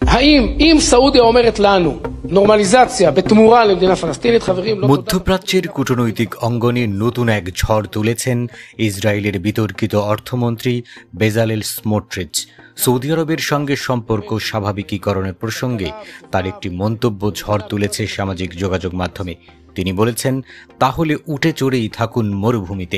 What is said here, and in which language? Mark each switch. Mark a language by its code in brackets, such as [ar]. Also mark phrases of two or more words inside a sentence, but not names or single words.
[he] האם אם סעודיה אומרת לנו নরমালিজাশন בתמורה למדינה פלסטינית, חברים, [bn] মধ্যপ্রাচ্যের কূটনৈতিক অঙ্গনে নতুন এক ঝড় তুলেছেন ইসরায়েলের বিতর্কিত অর্থমন্ত্রী বেজালেল স্মোট্রিচ। সৌদি আরবের সঙ্গে সম্পর্ক স্বাভাবিকীকরণের প্রসঙ্গে তার একটি মন্তব্য ঝড় তুলেছে সামাজিক যোগাযোগ মাধ্যমে। তিনি বলেছেন, তাহলে উঠে চড়েই থাকুন মরুভূমিতে।